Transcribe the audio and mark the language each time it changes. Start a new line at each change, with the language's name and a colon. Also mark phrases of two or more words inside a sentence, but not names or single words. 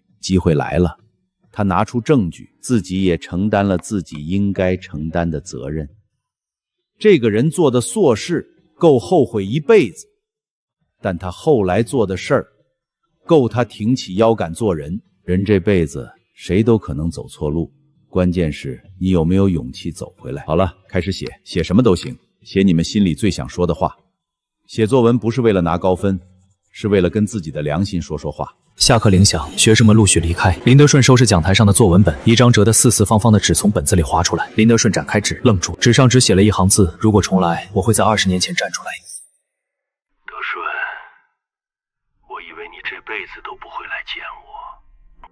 Chinese: 機會來了，他拿出證據，自己也承擔了自己應該承擔的責任。這個人做的錯事夠後悔一輩子，但他後來做的事兒夠他挺起腰桿做人。人這輩子誰都可能走錯路， 關鍵是你有沒有勇氣走回來。好了，開始写，写什麼都行，写你們心裡最想說的話。写作文不是为了拿高分，是为了跟自己的良心说说话。下課鈴響，學生們陸續離開。林德順收拾講台上的作文本，一張折得四四方方的紙從本子裡滑出來。林德順展開紙，愣住，紙上只寫了一行字：如果重來，我會在20年前站出來。德順，我以為你這輩子都不會來見我。